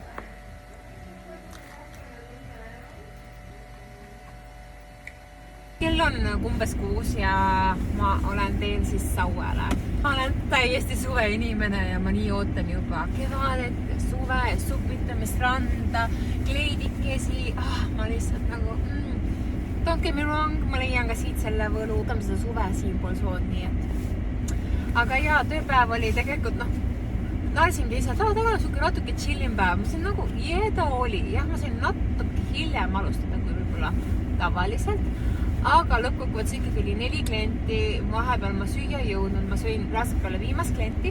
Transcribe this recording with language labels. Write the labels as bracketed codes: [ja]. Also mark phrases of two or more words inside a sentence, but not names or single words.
[et] Kell on umbes 6 ja ma olen teel siis Sauele. Ma olen täiesti suve inimene ja ma nii ootan juba kevadet, suve, supitamist, randa, kleidikesi. Ma lihtsalt nagu, [en] don't get me wrong, [et] ma leian ka siit selle võlu. Võtame seda suve siinpool sood, nii et. Aga jaa, tööpäev oli tegelikult, naersingi lihtsalt, täna suke natuke chillin päev. Ma sain nagu, ta oli. Jah, ma sain natuke hiljem alustada kui võib-olla tavaliselt. Aga lõppkokkuvõttes ikkagi oli 4 klienti, vahepeal ma süüa jõudnud, ma sõin raskelt peale viimast klienti.